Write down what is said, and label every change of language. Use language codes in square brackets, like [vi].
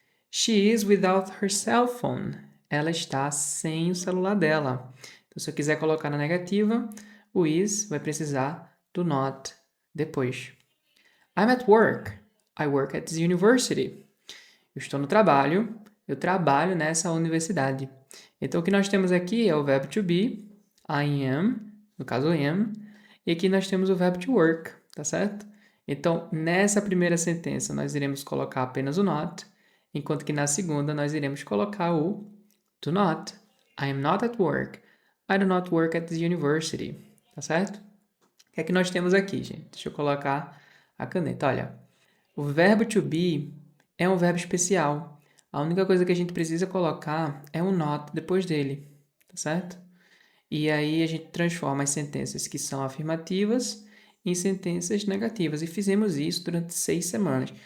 [en] She is without her cell phone. [pt] Ela está sem o celular dela. Então, se eu quiser colocar na negativa, o is vai precisar do not depois. [en] I'm at work. I work at this university. [pt] Eu estou no trabalho. Eu trabalho nessa universidade. Então, o que nós temos aqui é o verbo to be. [en] I am, [pt] no caso am. E aqui nós temos o verbo to work, tá certo? Então, nessa primeira sentença, nós iremos colocar apenas o not, enquanto que na segunda nós iremos colocar o do not. [en] I am not at work. I do not work at this university. [pt] Tá certo? O que é que nós temos aqui, gente? Deixa eu colocar a caneta. Olha, o verbo to be é um verbo especial. A única coisa que a gente precisa colocar é um not depois dele. Tá certo? E aí a gente transforma as sentenças que são afirmativas em sentenças negativas. E fizemos isso durante 6 semanas.